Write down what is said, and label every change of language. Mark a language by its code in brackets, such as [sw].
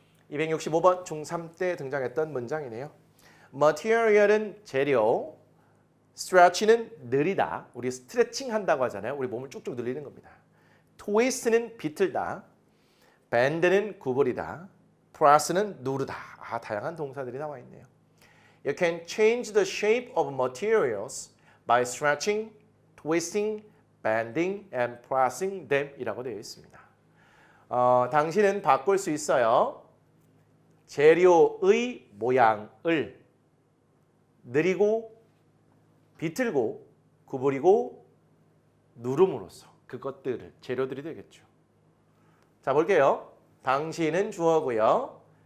[ko] 265번 중3 때 등장했던 문장이네요. material은 재료, stretch는 느리다. 우리 스트레칭 한다고 하잖아요. 우리 몸을 쭉쭉 늘리는 겁니다. twist는 비틀다. bend는 구부리다. press는 누르다. 아, 다양한 동사들이 나와 있네요. [en] You can change the shape of materials by stretching, twisting, bending, and pressing them [ko] 이라고 되어 있습니다. 당신은 바꿀 수 있어요. 재료의 모양을 느리고 비틀고 구부리고 누름으로써 그것들을 재료들이 되겠죠. 자, 볼게요. 당신은 주어고요.